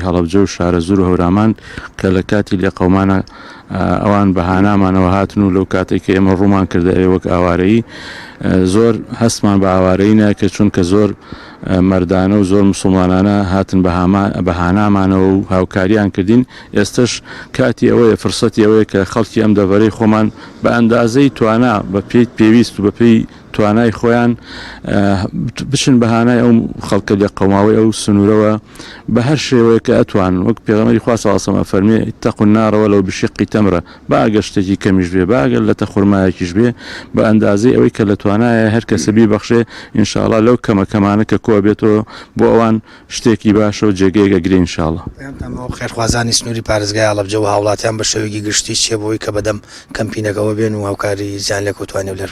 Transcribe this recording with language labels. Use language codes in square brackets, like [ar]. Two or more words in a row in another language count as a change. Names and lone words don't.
[ckb] هەڵەبجە و شارەزور و هەورامان کە لە کاتی لێقەومانە ئەوان بەهانامانەوە هاتن و لەو کاتێک کە ئێمە ڕوومان کردە وەک ئاوارەیی زۆر هەستمان بە ئاوارەی ناکە چونکە زۆر مەردانە و زۆر مسلمانانە هاتن بەهانامانەوە و هاوکاریان کردین ئێستش کاتی ئەوەیە فرسەتی ئەوەیە کە خەڵکی ئەم دەڤەرەی خۆمان بە ئەندازەی توانا بە پێی پێویست و بەپێی توانای خۆیان بچن بەهانای ئەو خەڵکە لێ قەوماوی ئەو سنوورەوە بە هەر شێوەیە کە ئەتوان وەک پێغەمبەری خوا [ar] صلی الله علیه و سلم [ckb] فەرمێ [ar] اتقوا النار ولو بشق تمرة [ckb] باگە شتێکی کەمیش بێ باگە لە تەخورمایەکیش بێ بە ئەندازەی ئەوەی کە لە توانایە هەر کەسە بیبەخشێ ئینشاءڵڵا لەو کەمەکەمانە کە کۆ بێتەوە بۆ ئەوان شتێکی باشە و جێگەیەک ئەگرێ ئینشاءڵڵا. خێرخوازانی سنووری پارێزگای هەڵەبجە و هاوڵاتیان بە شێوەیەکی گشتی چێ بۆی کە بەدەم کەمپینەکەەوە بێن و هاوکاری زیان لێکەوتوانی لێر